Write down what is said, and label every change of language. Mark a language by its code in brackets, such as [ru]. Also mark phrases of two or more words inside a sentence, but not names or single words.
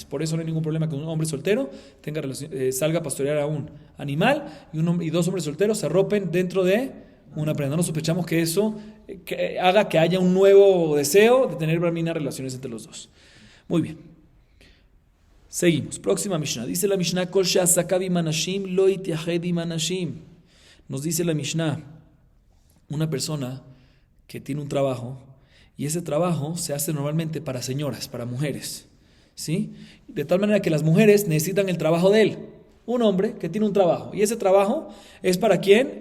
[es] Por eso no hay ningún problema que un hombre soltero salga a pastorear a un animal y dos hombres solteros se arropen dentro de una prenda. No sospechamos que eso haga que haya un nuevo deseo de tener relaciones entre los dos. Muy bien. Seguimos. Próxima Mishnah. Dice la Mishnah, [he] כל שעסקו עם הנשים לא יתייחד עם הנשים. [es] Nos dice la Mishnah, una persona que tiene un trabajo y ese trabajo se hace normalmente para señoras, para mujeres, ¿sí? De tal manera que las mujeres necesitan el trabajo de él. Un hombre que tiene un trabajo y ese trabajo es para ¿quién?